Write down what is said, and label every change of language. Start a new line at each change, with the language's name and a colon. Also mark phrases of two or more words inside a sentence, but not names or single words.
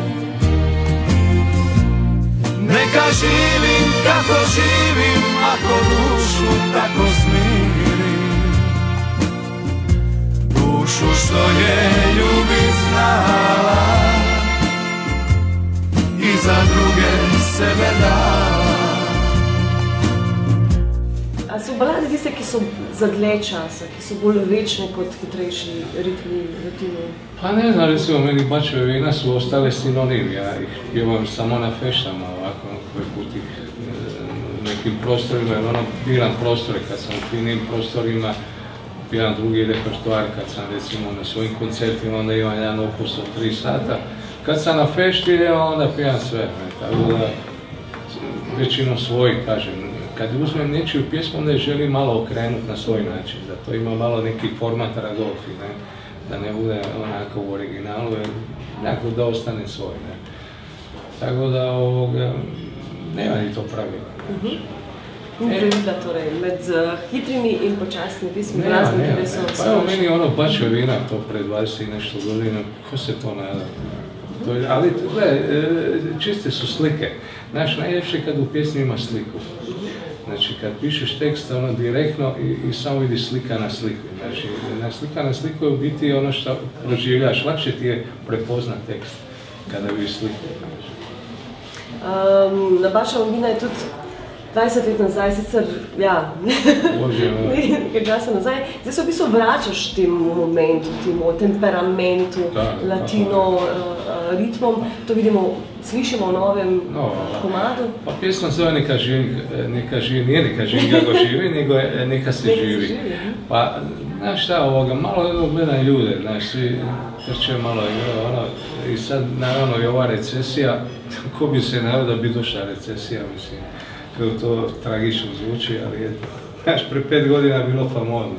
Croatian: Neka živim kako živim, ako dušu tako smirim. Dušu što je ljubit znala i za druge sebe dala.
Slovenian: A so balade tiste, ki so za dlje časa, ki so bolj večne kot hitrejši ritmi, rutini?
Croatian: Pa ne znam, recimo, meni Bačeve vina su ostale sinonimi, ja ih pjevam samo na feštama, ovako, koji put ih nekim prostorima, jer biram prostore, kad sam u finim prostorima, biram drugi repertoar, kad sam recimo na svojim koncertima, onda imam jedan opus od 3 sata. Kad sam na fešti, onda pijam sve, tako da većinom svoj, kažem. Kad uzmem nečiju pjesmu, onda je želim malo okrenuti na svoj način, da to ima malo neki format Radolfi, ne? Da ne bude onako u originalu, jer nekako da ostane svoj. Ne? Tako da nema ni to pravila.
Slovenian: Pravila torej, med hitrimi in počasnimi pismi glasbeni, ki so
Croatian: pa evo meni Bačve vina, to pred 20 i nešto godina, ko se to nada? Ali, gledaj, čiste su slike. Znaš, najljepše kad u pjesmi ima sliku. Znači, kad pišeš tekst, ono direktno i samo vidiš slika na sliku. Znači, slika na sliku je u biti ono što proživljaš. Lakše ti je prepoznat tekst kada vidiš sliku.
Slovenian: Na Bačeva vina je tudi 20 let nazaj, sicer, ja, nekaj časa nazaj, zdaj se v bistvu vračaš temu momentu, temu temperamentu, latino, ritmom, to vidimo, slišimo v novem komadu.
Croatian: Pa pjesma zove Neka živim, nije neka živim kako živi, nego je neka se živi. Pa, znaš šta, malo gledam ljude, znaš, svi trče malo i sad, naravno, i ova recesija, ko bi se nadao da bi došla recesija, mislim, kako to tragično zvuči, ali eto, znaš, pre 5 godina je bilo famozno.